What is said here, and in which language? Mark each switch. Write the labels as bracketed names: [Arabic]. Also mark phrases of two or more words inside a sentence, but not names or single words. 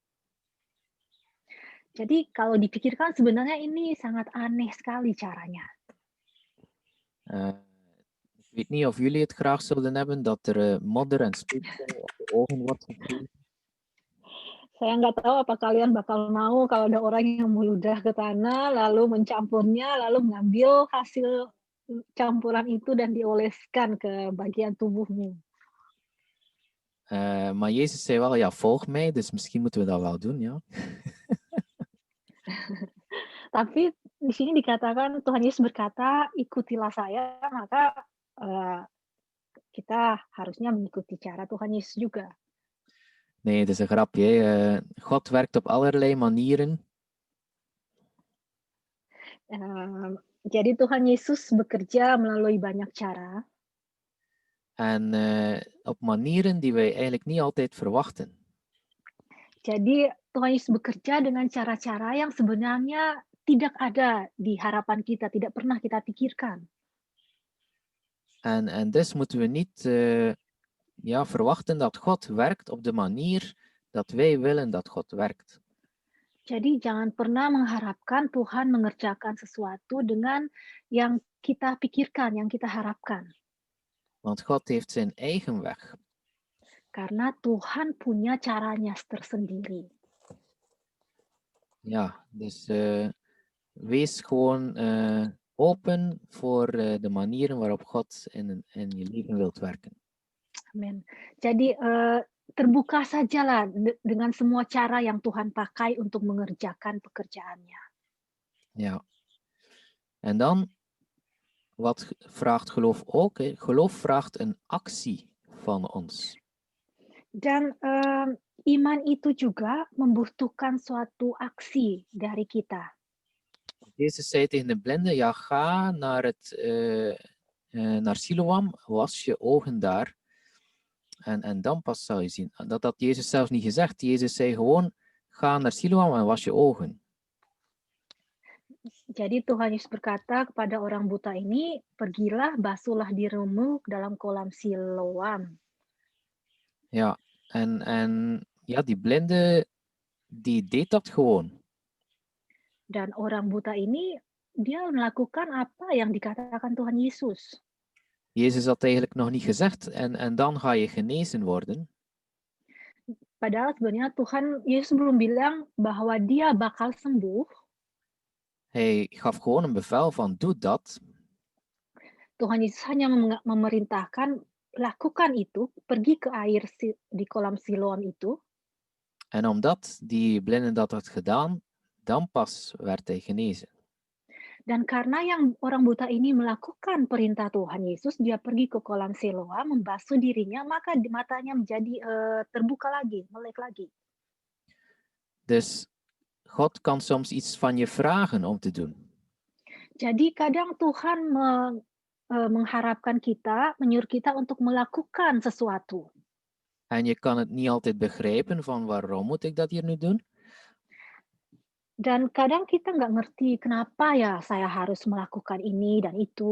[Indonesian] Jadi kalau dipikirkan sebenarnya ini sangat aneh sekali caranya. [Dutch] Ik weet niet of jullie het graag zouden hebben dat er modder en speeksel op de ogen wordt gegeven. [Indonesian] Saya nggak tahu apa kalian bakal mau kalau ada orang yang meludah ke tanah, lalu mencampurnya, lalu mengambil hasil campuran itu dan dioleskan ke bagian tubuhmu. [Dutch] Maar Jezus zei wel, ja, volg mij, dus misschien moeten we dat wel doen, ja. [Indonesian] Tapi di sini dikatakan Tuhan Yesus berkata, ikutilah saya, maka kita harusnya mengikuti cara Tuhan Yesus juga. [Dutch] Nee, het is een grapje. God werkt op allerlei manieren. [Indonesian] Jadi Tuhan Yesus bekerja melalui banyak cara. [Dutch] En op manieren die wij eigenlijk niet altijd verwachten. [Indonesian] Jadi Tuhan Yesus bekerja dengan cara-cara yang sebenarnya tidak ada di harapan kita, tidak pernah kita pikirkan. [Dutch] En dus moeten we niet verwachten dat God werkt op de manier dat wij willen dat God werkt. [Indonesian] Jadi jangan pernah mengharapkan Tuhan mengerjakan sesuatu dengan yang kita pikirkan, yang kita harapkan. [Dutch] Want God heeft zijn eigen weg. [Indonesian] Karena Tuhan punya caranya tersendiri. [Dutch] Ja, dus wees gewoon open voor de manieren waarop God in je leven wilt werken. Amin. [Indonesian] Jadi terbuka sajalah dengan semua cara yang Tuhan pakai untuk mengerjakan pekerjaannya. [Dutch] Ja. En dan, wat vraagt geloof ook? Hè? Geloof vraagt een actie van ons. [Indonesian] Dan iman itu juga membutuhkan suatu aksi dari kita. [Dutch] Jezus zei tegen de blinde, ja, ga naar Siloam, was je ogen daar. En dan pas zal je zien. Dat had Jezus zelfs niet gezegd. Jezus zei gewoon, ga naar Siloam en was je ogen. [Indonesian] Jadi Tuhan Yesus berkata kepada orang buta ini, pergilah, basuhlah dirimu dalam kolam Siloam. [Dutch] Ja, en ja, die blinde, die deed dat gewoon. [Indonesian] Dan orang buta ini dia melakukan apa yang dikatakan Tuhan Yesus. [Dutch] Jezus had eigenlijk nog niet gezegd, en dan ga je genezen worden. [Indonesian] Padahal sebenarnya Tuhan Yesus belum bilang bahwa dia bakal sembuh. [Dutch] Hij gaf gewoon een bevel van, doe dat. [Indonesian] Tuhan Yesus hanya memerintahkan, lakukan itu, pergi ke air di kolam Siloam itu. [Dutch] En omdat die blinde dat had gedaan, dan pas werd hij genezen. [Indonesian] Dan karena yang orang buta ini melakukan perintah Tuhan Yesus, dia pergi ke kolam Siloam, membasuh dirinya, maka matanya menjadi terbuka lagi, melek lagi. [Dutch] Dus God kan soms iets van je vragen om te doen. [Indonesian] Jadi kadang Tuhan mengharapkan kita, menyuruh kita untuk melakukan sesuatu. [Dutch] En je kan het niet altijd begrijpen van waarom moet ik dat hier nu doen? [Indonesian] Dan kadang kita nggak ngerti kenapa ya saya harus melakukan ini dan itu.